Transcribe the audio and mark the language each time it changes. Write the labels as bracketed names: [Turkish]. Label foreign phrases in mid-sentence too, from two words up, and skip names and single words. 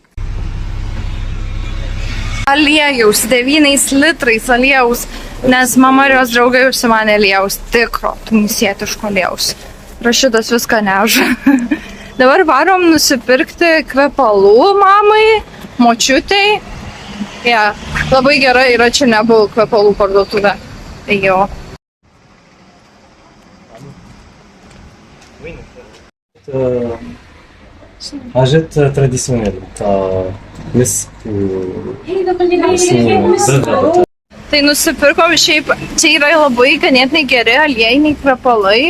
[Lithuanian] Aliejaus, 9 litrais aliejaus, nes mama ir jos draugai užsimanė aliejaus, tikro, tunisietiško aliejaus. Rašidas viską neža. Dabar varom nusipirkti kvepalų mamai, močiutei. Labai gerai yra čia Nebul kvepalų parduotuvė. Tai jo. [Arabic] حاجات تراديسيونيل تاع مسك [Lithuanian] Tai nusipirkom, šiaip čia yra labai ganėtinai geri aliejiniai kvepalai.